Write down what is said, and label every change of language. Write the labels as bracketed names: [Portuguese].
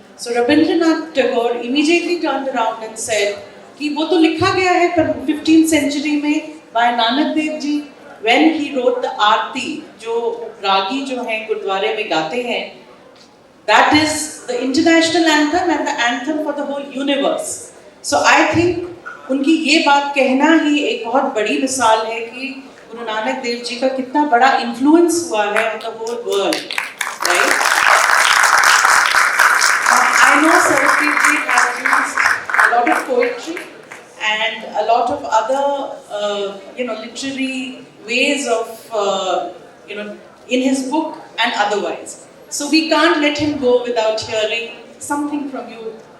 [English] So Rabindranath Tagore immediately turned around and said [Hindi] कि वो तो लिखा गया है [English] 15th century में by Nanak Dev Ji when he wrote the [Hindi] आरती जो रागी जो हैं गुरुद्वारे में गाते हैं, [English] that is the international anthem and the anthem for the whole universe. So I think [Hindi] उनकी ये बात कहना ही एक बहुत बड़ी मिसाल है कि गुरु नानक देव जी का कितना बड़ा influence हुआ है [English] on the whole world, right? I know Sarbpreet ji has used a lot of poetry and a lot of other literary ways of in his book and otherwise. So we can't let him go without hearing something from you.